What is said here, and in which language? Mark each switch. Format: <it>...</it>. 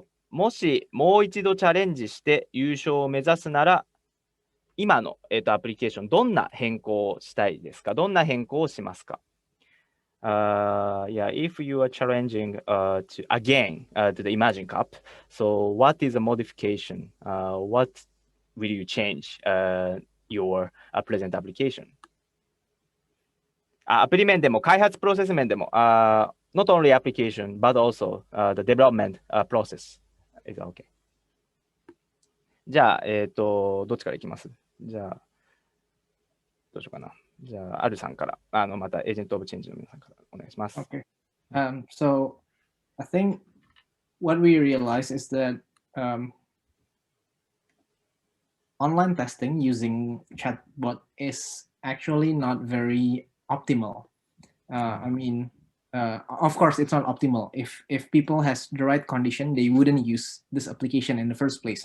<ja>もしもう一度チャレンジして優勝を目指すなら、今の、アプリケーション、どんな変更をしたいですか？どんな変更をしますか？</ja> <en>Yeah, if you are challenging to again to the Imagine Cup, so what is the modification? What will you change your present application?</en> <ja>アプリ面でも開発プロセス面でも、</ja> <en>not only application, but also the development process. Is that okay?</en> <ja>じゃあ、どっちからいきます？じゃあ、どうしようかな。じゃあ、アルさんから、またエージェントオブチェンジの皆さんからお願いします。</ja> <en>Okay. So I think what we realize is that online testing using chatbot is actually not very optimal. I mean, of course, it's not optimal. If people has the right condition, they wouldn't use this application in the first place.</en>